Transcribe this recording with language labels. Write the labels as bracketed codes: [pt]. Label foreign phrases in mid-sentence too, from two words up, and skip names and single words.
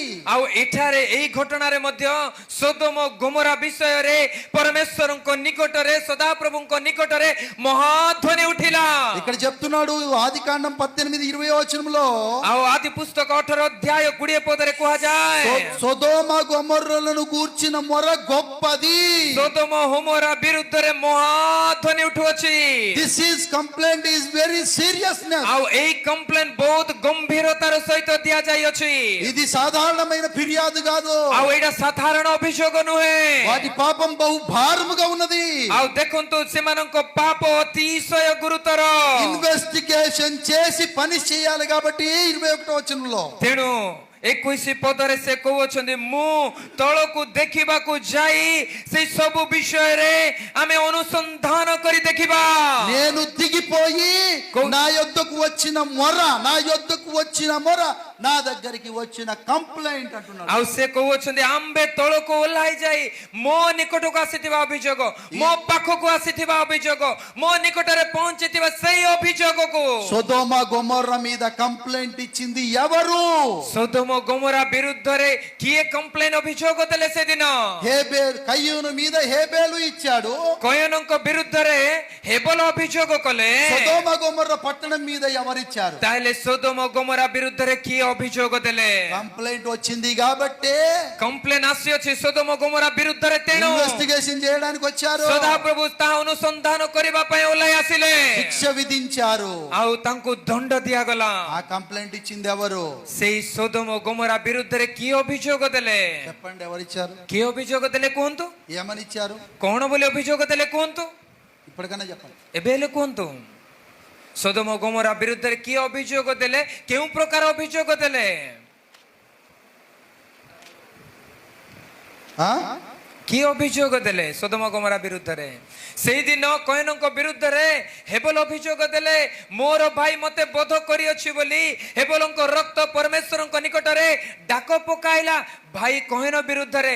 [or] ଆଉ ଏଠାରେ ଏଇ ଘଟଣାରେ ମଧ୍ୟ ସୋଦୋମ ଗୋମରା ବିଷୟରେ ପରମେଶ୍ୱରଙ୍କ ନିକଟରେ ସଦାପ୍ରଭୁଙ୍କ ନିକଟରେ ମହାଧ୍ୱନି ଉଠିଲା. [te] ఇక్కడ చెప్తున్నాడు ఆదికాండం 18:20 వచనంలో, [or] ଆଉ ଆଦି ପୁସ୍ତକ 18 ଅଧ୍ୟାୟ 20 ପଦରେ କୁହାଯାଏ, [te] సొదొమ గొమొర్రాలను గూర్చిన మొర్ర గొప్పది. [or] ସୋଦୋମ ହୋମରା ବିରୁଦ୍ଧରେ ମହାଧ୍ୱନି ଉଠୁଅଛି. [en] This is complaint is very seriousness. [or] ଆଉ ଏଇ କମ୍ପ୍ଲେନ ବହୁତ ଗମ୍ଭୀରତାର ସହିତ ଦିଆଯାଇଅଛି. [te] ఇది సాధారణమైన ఫిర్యాదు కాదు. [or] ଆଉ ଏଇଟା ସାଧାରଣ ଅଭିଯୋଗ ନୁହେଁ. [te] వాటి పాపం బహు భారముగా ఉన్నది. [or] ଆଉ ଦେଖନ୍ତୁ ସେମାନଙ୍କ ପାପ ଅତିଶୟ ଗୁରୁତର. [te] ఇన్వెస్టిగేషన్ చేసి పని చేయాలి కాబట్టి 21వ వచనంలో, [or] ତେଣୁ 21 ପଦରେ ସେ କହୁଅଛନ୍ତି, ମୁଁ ତଳକୁ ଦେଖିବାକୁ ଯାଇ ସେଇ ସବୁ ବିଷୟରେ ଆମେ ଅନୁସନ୍ଧାନ କରି ଦେଖିବା. [te] నేను దిగిపోయి నా యొద్దకు వచ్చిన మొర నా దగ్గరికి వచ్చిన కంప్లైంట్ అంటున్నాడు. [or] ଆଉ ସେ କହୁଅଛନ୍ତି, ଆମ୍ଭେ ତଳକୁ ଓହ୍ଲାଇ ଯାଇ ମୋ ନିକଟକୁ ଆସିଥିବା ଅଭିଯୋଗ, ମୋ ପାଖକୁ ଆସିଥିବା ଅଭିଯୋଗ, ମୋ ନିକଟରେ ପହଞ୍ଚିଥିବା ସେଇ ଅଭିଯୋଗକୁ. [te] సొదొమ గొమొర్రా మీద కంప్లైంట్ ఇచ్చింది ఎవరు? [or] ସୋଦୋମ ଗୋମରା ବିରୁଦ୍ଧରେ କିଏ କମ୍ପ୍ଲେନ ଅଭିଯୋଗ ଦେଲେ ସେଦିନ? [te] హేబేలు. కయ్యూను మీద హేబేలు ఇచ్చాడు. [or] କୟନଙ୍କ ବିରୁଦ୍ଧରେ ହେବଲ ଅଭିଯୋଗ କଲେ. [te] సొదొమ గొమొర్రా పట్టణం మీద ఎవరిచ్చారు? [or] ତାହେଲେ ସୋଦୋମ ଗୋମରା ବିରୁଦ୍ଧରେ କିଏ ଅଭିଯୋଗ ଦେଲେ? [te] కంప్లైంట్ వచ్చింది కాబట్టి [or] କମ୍ପ୍ଲେନ ଆସିଅଛି ସୋଦୋମ ଗୋମରା ବିରୁଦ୍ଧରେ, ତେଣୁ [te] ఇన్వెస్టిగేషన్ చేయడానికి వచ్చారు. [or] ସଦାପ୍ରଭୁ ତାହା ଅନୁସନ୍ଧାନ କରିବା ପାଇଁ ଓହ୍ଲାଇ ଆସିଲେ. [te] శిక్ష విధించారు. [or] ଆଉ ତାଙ୍କୁ ଦଣ୍ଡ ଦିଆଗଲା. [te] ఆ కంప్లైంట్ ఇచ్చింది ఎవరు? [or] ସେଇ ସୋଦୋମ ଗୋମରା ବିରୁଦ୍ଧରେ କିଏ ଅଭିଯୋଗ ଦେଲେ? [te] చెప్పండి, ఎవరిచ్చారు? [or] କିଏ ଅଭିଯୋଗ ଦେଲେ କୁହନ୍ତୁ? [te] ఏమని ఇచ్చారు? [or] କଣ ବୋଲି ଅଭିଯୋଗ ଦେଲେ କୁହନ୍ତୁ? [te] ఇప్పటికన్నా చెప్పండి. [or] ଏବେ ହେଲେ କୁହନ୍ତୁ, ସୋଦୋମ ଗୋମରା ବିରୁଦ୍ଧରେ କିଏ ଅଭିଯୋଗ ଦେଲେ? କେଉଁ ପ୍ରକାର ଅଭିଯୋଗ ଦେଲେ? କିଏ ଅଭିଯୋଗ ଦେଲେ ସୋଦୋମ ଗୋମରା ବିରୁଦ୍ଧରେ? ସେଇଦିନ କୟନଙ୍କ ବିରୁଦ୍ଧରେ ହେବଲ ଅଭିଯୋଗ ଦେଲେ, ମୋର ଭାଇ ମତେ ବଧ କରିଅଛି ବୋଲି ହେବଲଙ୍କ ରକ୍ତ ପରମେଶ୍ୱରଙ୍କ ନିକଟରେ ଡାକ ପକାଇଲା ଭାଇ କୟନ ବିରୁଦ୍ଧରେ।